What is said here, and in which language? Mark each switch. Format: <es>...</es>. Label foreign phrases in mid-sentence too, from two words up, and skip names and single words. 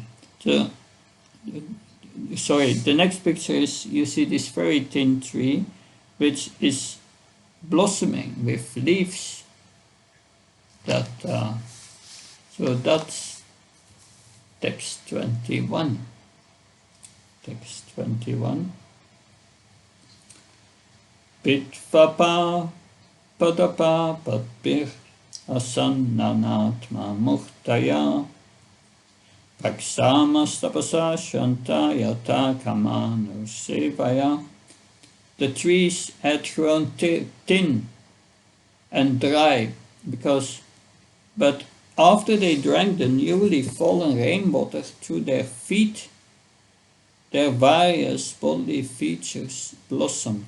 <en>The next picture is, you see this very thin tree, which is blossoming with leaves. So that's text 21. Text 21.</en> <sa>पीत्वापः पादपाः पद्भिर् आसन्नानात्म मूर्तयः प्राक्क्षामास् तपसा श्रान्ता यथा कामानु सेवया.</sa> <en>The trees had grown thin and dry but after they drank the newly fallen rainwater through their feet, their various bodily features blossomed.</en>